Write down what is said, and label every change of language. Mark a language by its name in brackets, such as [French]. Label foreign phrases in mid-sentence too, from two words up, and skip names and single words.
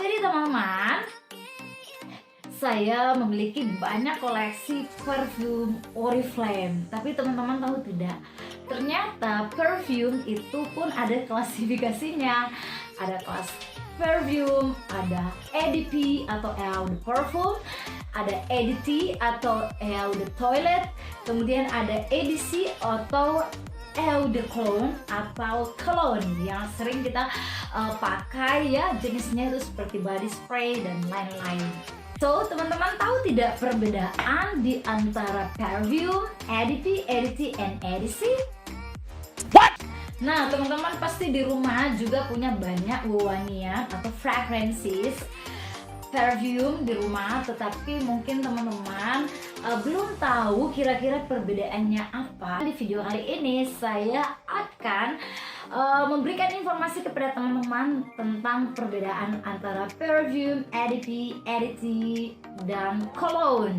[Indonesian] Jadi teman-teman, saya memiliki banyak koleksi parfum Oriflame. Tapi teman-teman tahu tidak? Ternyata parfum itu pun ada klasifikasinya. Ada kelas parfum, ada EDP atau [French] eau de parfum, [Indonesian] ada EDT atau [French] eau de toilet, [Indonesian] kemudian ada EDC atau [French] eau de cologne [Indonesian] atau cologne yang sering kita pakai ya, jenisnya itu seperti [English] body spray [Indonesian] dan lain-lain. So teman-teman tahu tidak perbedaan di antara parfum, EDP, EDT, [English] and EDC? What? [Indonesian] Nah teman-teman pasti di rumah juga punya banyak wewangian atau fragrances parfum di rumah, tetapi mungkin teman-teman belum tahu kira-kira perbedaannya apa. Di video kali ini saya akan memberikan informasi kepada teman-teman tentang perbedaan antara parfum, EDP, EDT, dan cologne.